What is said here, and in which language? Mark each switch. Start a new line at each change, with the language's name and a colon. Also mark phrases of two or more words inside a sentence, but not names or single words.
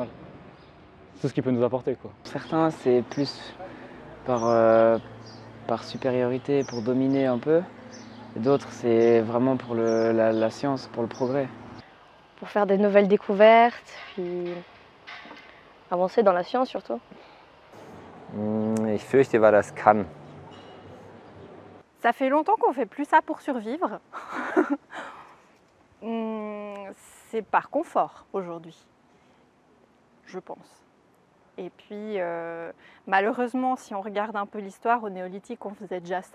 French: Tout ce qu'il peut nous apporter, quoi. Certains, c'est plus par supériorité, pour dominer un peu. Et d'autres, c'est vraiment pour la science, pour le progrès. Pour faire des nouvelles découvertes, puis avancer dans la science surtout.
German: Ich fürchte, weil das kann.
French: Ça fait longtemps qu'on fait plus ça pour survivre. C'est par confort aujourd'hui, je pense. Et puis, malheureusement, si on regarde un peu l'histoire, au néolithique, on faisait déjà ça.